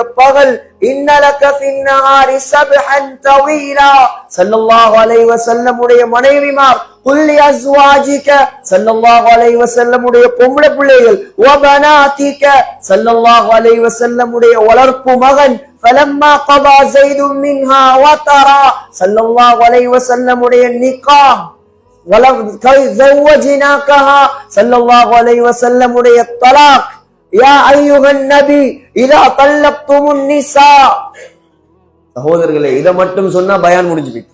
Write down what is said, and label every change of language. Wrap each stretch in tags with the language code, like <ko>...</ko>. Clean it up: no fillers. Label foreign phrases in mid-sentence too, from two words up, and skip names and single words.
<ar>பகல் إن لك في النهار سبحا طويلا صلى الله عليه وسلم</ar> <ta>உடைய மனைவிமார்</ta> <ar>قل لأزواجك صلى الله عليه وسلم</ar> <ta>உடைய பொம்பளை பிள்ளைகள்</ta> <ar>وبناتك صلى الله عليه وسلم</ar> <ta>உடைய வளர்ப்பு மகன்</ta> <ar>فلما قضى زيد منها وطرا صلى الله عليه وسلم</ar> <ta>உடைய நிக்காஹ்</ta> <ar>زوجناكها صلى الله عليه وسلم</ar> <ta>உடைய தலாக்</ta> <ar>يا أيها النبي إذا طلقتم النساء.</ar> <ta>சகோதரர்களே, இத மட்டும் சொன்னா பயான் முடிஞ்சு போயிடுச்சு.</ta>